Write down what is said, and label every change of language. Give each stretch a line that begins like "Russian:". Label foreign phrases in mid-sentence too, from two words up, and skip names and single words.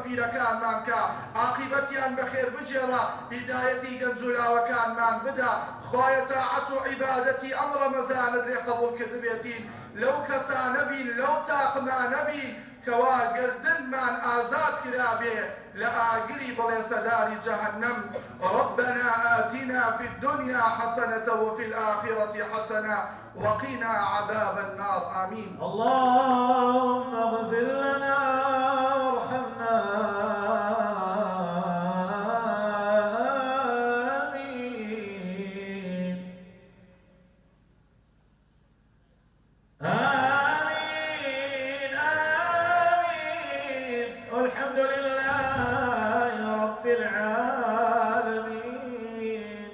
Central Kurdish: پیرەکانمان کە عاقیبەتیان بەخێر بجێڕە هیدایەتی گەنج و لاوەکانمان بدا خوایە تاعەت و عیبادەتی ئەم ڕەمەزانت لێ قبوڵ کرد بێتین لەو کەسانە بین لەو تاقمانە بین کەوا گردنمان ئازاد کرابێ لە ئاگری بەڵێ سەداری جەهەنەم
Arabic: ربنا آتنا في الدنيا حسنة وفي الآخرة حسنة وقنا عذاب النار
Central Kurdish: آمين.
Arabic: اللهم اغفر لنا وارحمنا آمين آمين آمين والحمد لله رب العالمين.